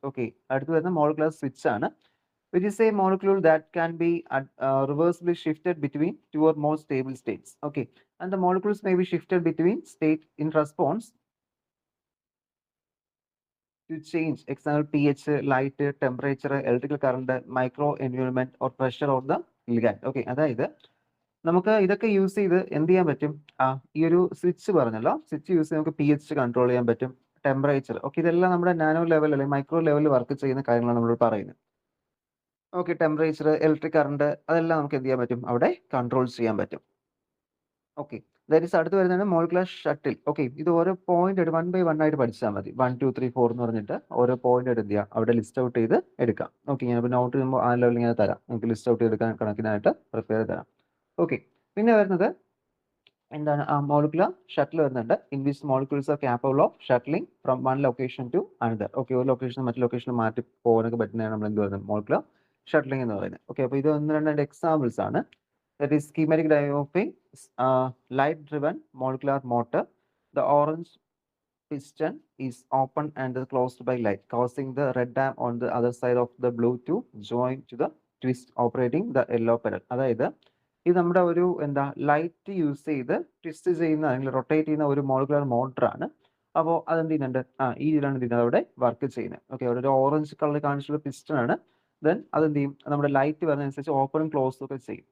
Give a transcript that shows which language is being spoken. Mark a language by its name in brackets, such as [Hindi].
[English] Okay, [Malayalam] അടുത്ത് വരുന്ന [English] molecular switch ആണ്, which is a molecule that can be reversibly shifted between two or more stable states. Okay, and the molecules may be shifted between state in response to change external pH, light, temperature, electrical current, micro environment or pressure of the ligand. [Malayalam] Okay, അതായത് നമുക്ക് ഇതൊക്കെ use ചെയ്ത് എന്ത് ചെയ്യാൻ പറ്റും, ഈ ഒരു switch പറഞ്ഞല്ലോ, സ്വിച്ച് യൂസ് ചെയ്ത് നമുക്ക് pH കൺട്രോൾ ചെയ്യാൻ പറ്റും, ടെമ്പറേച്ചർ, ഓക്കെ, ഇതെല്ലാം നമ്മുടെ നാനോ ലെവൽ അല്ലെങ്കിൽ മൈക്രോ ലെവലിൽ വർക്ക് ചെയ്യുന്ന കാര്യങ്ങളാണ് നമ്മൾ പറയുന്നത്. ഓക്കെ, ടെമ്പറേച്ചർ, ഇലക്ട്രിക് കറണ്ട്, അതെല്ലാം നമുക്ക് എന്ത് ചെയ്യാൻ പറ്റും, അവിടെ കൺട്രോൾ ചെയ്യാൻ പറ്റും. ഓക്കെ, ദാറ്റ് ഈസ് അടുത്ത് വരുന്നതാണ് മോളിക്കുലർ ഷട്ടിൽ. ഓക്കെ, ഇത് ഓരോ പോയിന്റ് ആയിട്ട് 1 by 1 ആയിട്ട് പഠിച്ചാൽ മതി. 1 2 3 4 എന്ന് പറഞ്ഞിട്ട് ഓരോ പോയിന്റ് ആയിട്ട് എന്ത് ചെയ്യാം, അവിടെ ലിസ്റ്റ് ഔട്ട് ചെയ്ത് എടുക്കാം. ഓക്കെ, ഞാനിപ്പോൾ നോട്ട് ചെയ്യുമ്പോൾ ആ ലെവലിൽ ഇങ്ങനെ തരാം, നിങ്ങൾക്ക് ലിസ്റ്റ് ഔട്ട് ചെയ്തെടുക്കാൻ കണക്കിനായിട്ട് പ്രിപ്പയർ തരാം. ഓക്കെ, പിന്നെ വരുന്നത് എന്താണ്, ആ മോളിക്കുലർ ഷട്ടിൽ വരുന്നുണ്ട്. [English] In which molecules are capable of shuttling from one location to another. [Malayalam] Okay, ഒരു ലൊക്കേഷൻ മറ്റു ലൊക്കേഷനിൽ മാറ്റി പോകാനൊക്കെ പറ്റുന്നതാണ് നമ്മൾ എന്ത് പറയുന്നത്, മോളിക്കുലർ ഷട്ടിലിംഗ് എന്ന് പറയുന്നത്. ഓക്കെ, അപ്പോൾ ഇത് ഒന്ന് രണ്ട് എക്സാമ്പിൾസ് ആണ്. [English] That is schematic diagram of a light-driven molecular motor. The orange piston is open and closed by light, causing the red arm on the other side of the blue to join to the twist operating the yellow pedal. [Malayalam] അതായത് ഇത് നമ്മുടെ ഒരു എന്താ light use ചെയ്ത് twist ചെയ്യുന്ന അല്ലെങ്കിൽ rotate ചെയ്യുന്ന ഒരു മോളിക്കുലർ മോട്ടറാണ്. അപ്പോൾ അതെന്ത് ചെയ്യുന്നുണ്ട്, ഈ ഇതിലാണ് എന്ത് ചെയ്യുന്നത്, അവിടെ വർക്ക് ചെയ്യുന്നത്. ഓക്കെ, അവിടെ ഒരു ഓറഞ്ച് കളർ കാണിച്ചുള്ള പിസ്റ്റൺ ആണ്. ദെൻ അതെന്ത് ചെയ്യും, നമ്മുടെ ലൈറ്റ് വരുന്നതനുസരിച്ച് ഓപ്പൺ ക്ലോസ് ഒക്കെ ചെയ്യും.